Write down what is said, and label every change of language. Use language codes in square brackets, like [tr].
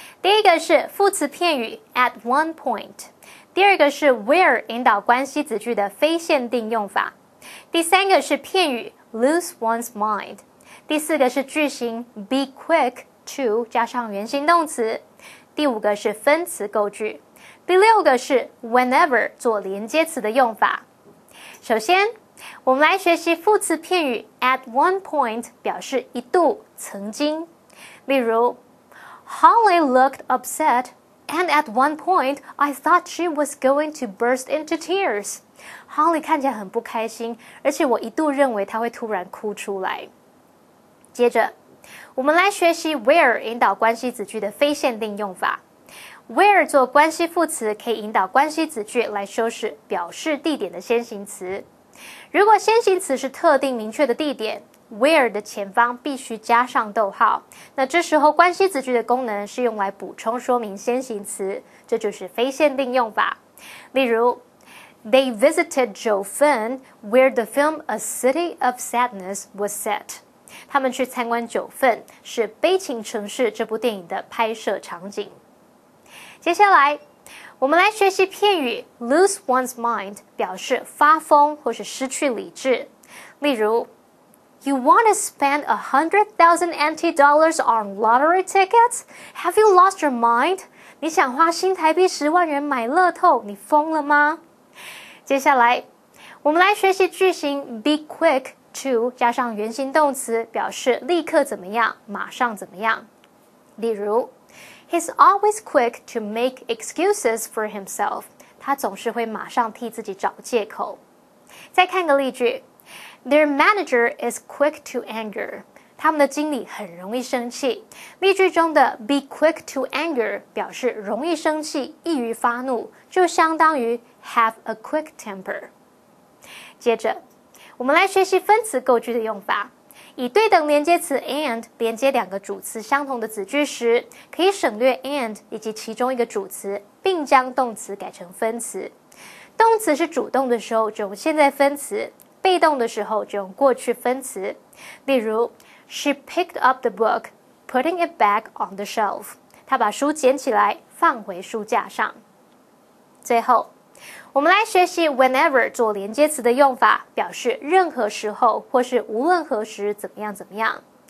[zh] 第一个是副词片语 [en] at one point， [zh] 第二个是 where 引导关系子句的非限定用法，第三个是片语 [en] lose one's mind， [zh] 第四个是句型 [en] be quick to [zh] 加上原形动词，第五个是分词构句，第六个是 whenever 做连接词的用法。首先我们来学习副词片语 [en] at one point [zh] 表示一度曾经，例如 [en] Holly looked upset and at one point I thought she was going to burst into tears. [zh] Holly 看起来很不开心，而且我一度认为她会突然哭出来。接着我们来学习 where 引导关系子句的非限定用法。 Where 做关系副词可以引导关系子句来修饰表示地点的先行词。如果先行词是特定明确的地点 where 的前方必须加上逗号，那这时候关系子句的功能是用来补充说明先行词，这就是非限定用法。例如 [en] They visited Jiufen where the film A City of Sadness was set。 [zh] 他们去参观九份，是悲情城市这部电影的拍摄场景。接下来我们来学习片语 [en] lose one's mind [zh] 表示发疯或是失去理智。 [en] 例如 You want to spend $100,000 NT on lottery tickets? Have you lost your mind? [zh] 你想花新台币10万元买乐透，你疯了吗？接下来我们来学习句型 [en] be quick to [zh] 加上原形动词，表示立刻怎么样，马上怎么样。例如 [en] He's always quick to make excuses for himself. [zh] 他总是会马上替自己找借口。再看个例句 [en] Their manager is quick to anger. [zh] 他们的经理很容易生气。例句中的 [en] be quick to anger [zh] 表示容易生气，易于发怒，就相当于 [en] have a quick temper。 [zh] 接着我们来学习分词构句的用法。以对等连接词 and 连接两个主词相同的子句时，可以省略 and 以及其中一个主词，并将动词改成分词。动词是主动的时候就用现在分词，被动的时候就用过去分词。例如 [en] She picked up the book, putting it back on the shelf. [zh] 她把书捡起来，放回书架上。最后我们来学习 whenever 做连接词的用法，表示任何时候或是无论何时怎么样怎么样。